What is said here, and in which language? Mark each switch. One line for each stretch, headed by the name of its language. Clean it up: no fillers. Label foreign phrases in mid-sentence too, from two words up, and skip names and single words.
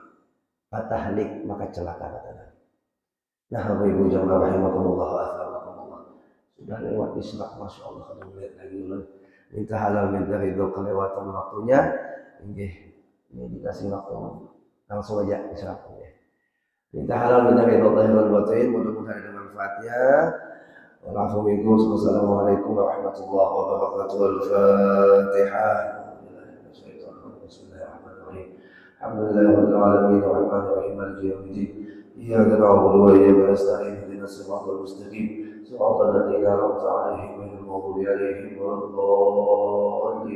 Banjar: Fatahlik maka celaka kata Nabi. Nah, Bapak Ibu jamaah
Arabic: رحمكم الله وأطهركم الله.
Banjar: Sudah lewat Isra,
Arabic: ما شاء الله,
Banjar: kada melihat lagi ulun. minta halal minta ridho kelewatan waktunya. Ini dikasih waktu langsung aja bisa ya. Minta halal minta ridho lahir batin, mudah-mudahan ada manfaatnya.
Arabic: والسلام عليكم ورحمة الله وبركاته. Al-Fatihah. بسم الله الرحمن الرحيم الحمد لله رب العالمين الرحمن الرحيم مالك يوم الدين. إياك نعبد وإياك نستعين اهدنا الصراط المستقيم صراط الذين أنعمت عليهم غير المغضوب عليهم ولا الضالين.